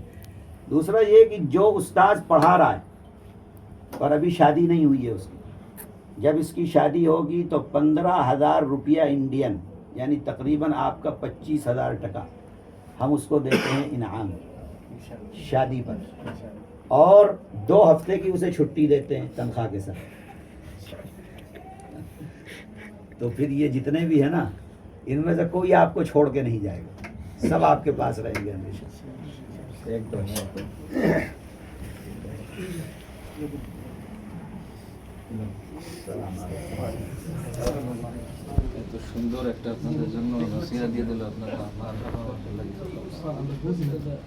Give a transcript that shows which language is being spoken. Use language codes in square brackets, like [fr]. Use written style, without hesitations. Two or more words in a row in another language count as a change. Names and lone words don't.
[ur] دوسرا یہ کہ جو استاذ پڑھا رہا ہے اور ابھی شادی نہیں ہوئی ہے اس کی, جب اس کی شادی ہوگی تو 15,000 روپیہ انڈین یعنی تقریباً آپ کا 25,000 ٹکا ہم اس کو دیتے ہیں انعام شادی پر, اور 2 ہفتے کی اسے چھٹی دیتے ہیں تنخواہ کے ساتھ. تو پھر یہ جتنے بھی ہیں نا ان میں سے کوئی آپ کو چھوڑ کے نہیں جائے گا, سب آپ کے پاس رہیں گے ہمیشہ. [bn] এত সুন্দর একটা আপনাদের জন্য নসিহত দিয়ে দিল আপনারা।